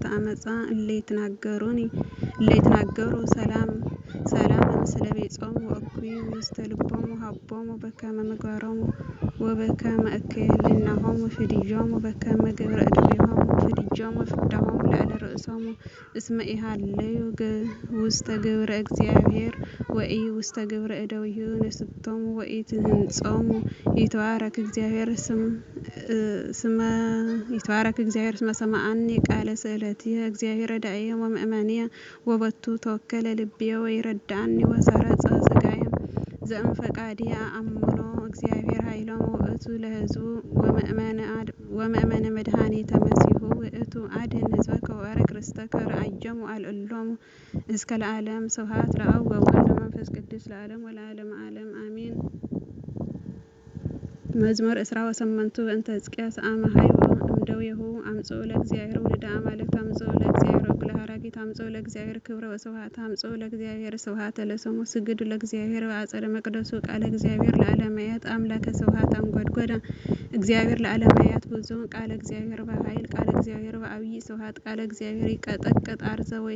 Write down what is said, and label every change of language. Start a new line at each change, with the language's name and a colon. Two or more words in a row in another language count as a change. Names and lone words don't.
Geez: አመፃ እለ ይትናገሩ ሰላም ምስለ ቤጾሙ ወእኩይ ውስተ ልቦሙ ሀቦሙ በከመ ምግባሮሙ ወበከመ እከየ ህሊናሆሙ ፍድዮሙ በከመ ግብረ እደዊሆሙ ፍድዮሙ ፍዳሆሙ ላዕለ ርእሶሙ እስመ ኢሃለዩ ውስተ ግብረ እግዚአብሔር ወኢ ውስተ ግብረ እደዊሁ ንስቶሙ ወኢትህንጾሙ ይትባረክ እግዚአብሔር እስመ ሰምዓኒ ቃለ ስእለትየ እግዚአብሔር ረዳእየ ወምእመንየ ወበቱ ተወከለ ልብየ ወይረድአኒ ወሰረጸ ሥጋየ ዘእምፈቃድየ አአምኖ እግዚአብሔር ኃይሎሙ ውእቱ ለሕዝቡ ወመእመነ መድኃኒተ መሲሑ ውእቱ አድኅን ሕዝበከ ወባርክ ርስተከ ረአዮሙ አልዕሎሙ እስከ ለዓለም ስብሐት ለአብ ወወልድ ወመንፈስ ቅዱስ ለዓለም ወለዓለመ ዓለም አሜን። መዝሙር ዕስራ ወሰመንቱ በእንተ ሕዝቅያስ አመ ሀይወ እምደዌሁ አምጽኡ ለእግዚአብሔር ውሉደ አማልክት አምጽኡ ለእግዚአብሔር እኩለ ሀራጊት አምጽኡ ለእግዚአብሔር ክብረ ወስብሐት አምጽኡ ለእግዚአብሔር ስብሐተ ለስሙ ስግዱ ለእግዚአብሔር በአጸደ መቅደሱ ቃለ እግዚአብሔር ለዓለማያት አምላከ ስብሐት አንጐድጐደ እግዚአብሔር ለዓለማያት ብዙ ቃለ እግዚአብሔር በኃይል ቃለ እግዚአብሔር በዐቢይ ስብሐት ቃለ እግዚአብሔር ይቀጠቅጥ አርዘ